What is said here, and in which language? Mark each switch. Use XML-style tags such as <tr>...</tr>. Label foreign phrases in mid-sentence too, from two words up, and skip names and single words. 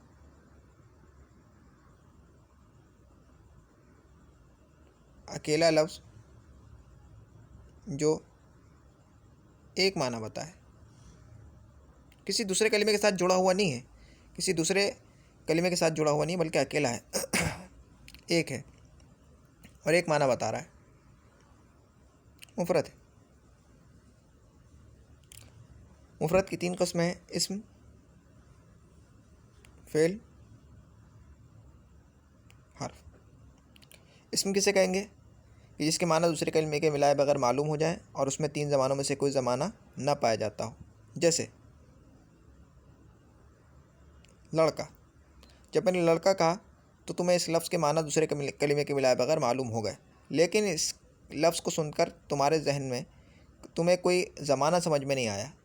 <ur>اکیلا لفظ جو ایک معنی بتائے، کسی دوسرے کلمے کے ساتھ جڑا ہوا نہیں ہے، کسی دوسرے کلمے کے ساتھ جڑا ہوا نہیں، بلکہ اکیلا ہے، ایک ہے اور ایک معنی بتا رہا ہے، مفرد ہے۔ مفرد کی تین قسمیں ہیں، اسم، فعل، حرف۔ اسم کسے کہیں گے؟ کہ جس کے معنی دوسرے کلمے کے ملائے بغیر معلوم ہو جائیں اور اس میں تین زبانوں میں سے کوئی زمانہ نہ پایا جاتا ہو۔ جیسے لڑکا، جب میں نے لڑکا کہا تو تمہیں اس لفظ کے معنی دوسرے کلمے کے ملائے بغیر معلوم ہو گئے، لیکن اس لفظ کو سن کر تمہارے ذہن میں تمہیں کوئی زمانہ سمجھ میں نہیں آیا۔</ur>